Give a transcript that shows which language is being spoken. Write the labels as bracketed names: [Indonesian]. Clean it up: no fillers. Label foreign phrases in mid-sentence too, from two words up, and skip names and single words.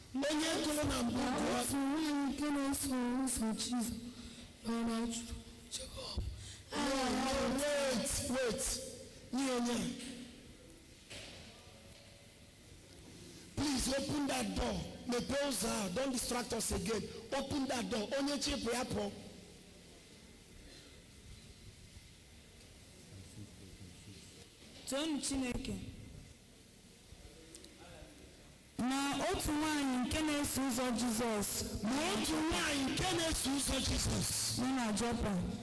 [Igbo] onye gụrụ na mbụ gụọ. Otu nwanyị nke na-eso ụzọ Jizọs nọ na Jekọb. [English] Wait. Nye onye. Please open that door. [Igbo] Mepee ụzọ ahụ. [English] Don't distract us again. Open that door. [Igbo] Onye chịpụ ya pụọ. Toonu Chineke. Na otu nwanyị nke na-eso ụzọ Jizọs. Nọ na Jopa.